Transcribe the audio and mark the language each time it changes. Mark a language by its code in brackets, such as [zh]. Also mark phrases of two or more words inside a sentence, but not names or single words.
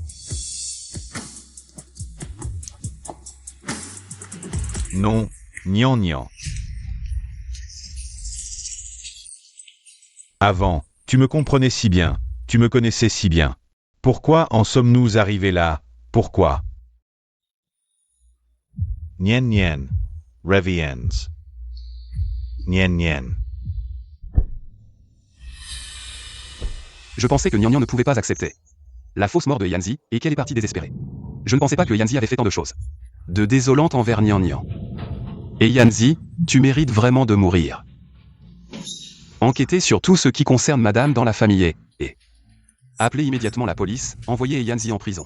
[fr] Non, Nian Nian. Avant, tu me comprenais si bien, tu me connaissais si bien. Pourquoi en sommes-nous arrivés là? Pourquoi? Nian Nian. Reviens. Nian Nian. Je pensais que Nian Nian ne pouvait pas accepter la fausse mort de Yanzi et qu'elle est partie désespérée. Je ne pensais pas que Yanzi avait fait tant de choses de désolantes envers Nian Nian. Et Yanzi, tu mérites vraiment de mourir. Enquêtez sur tout ce qui concerne madame dans la famille et appelez immédiatement la police, envoyez Yanzi en prison.